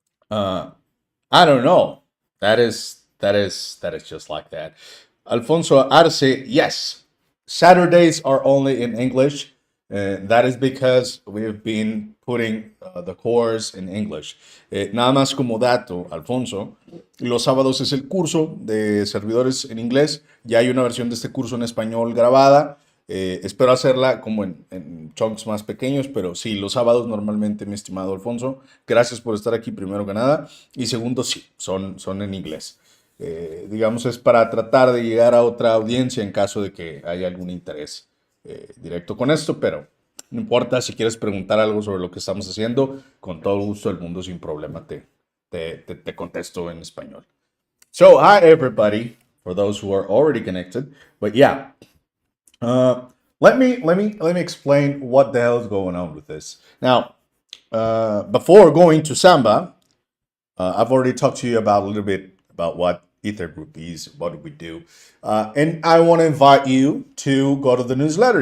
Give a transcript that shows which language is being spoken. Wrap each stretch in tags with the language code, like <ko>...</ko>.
<en>Uh, I don't know. That is just like that. Alfonso Arce, yes. Saturdays are only in English. That is because we've been putting the course in English.</en> <es>Nada más como dato, Alfonso, los sábados es el curso de servidores en inglés. Ya hay una versión de este curso en español grabada. Espero hacerla como en chunks más pequeños, pero sí, los sábados normalmente, mi estimado Alfonso. Gracias por estar aquí, primero que nada. Y segundo, sí, son en inglés. Digamos, es para tratar de llegar a otra audiencia en caso de que haya algún interés directo con esto, pero no importa si quieres preguntar algo sobre lo que estamos haciendo, con todo gusto del mundo, sin problema, te contesto en español.</es> <en>So, hi everybody, for those who are already connected. But yeah, let me explain what the hell is going on with this. Now, before going to Samba, I've already talked to you about a little bit about what Ethergroup is, what do we do, and I want to invite you to go to the newsletter.</en>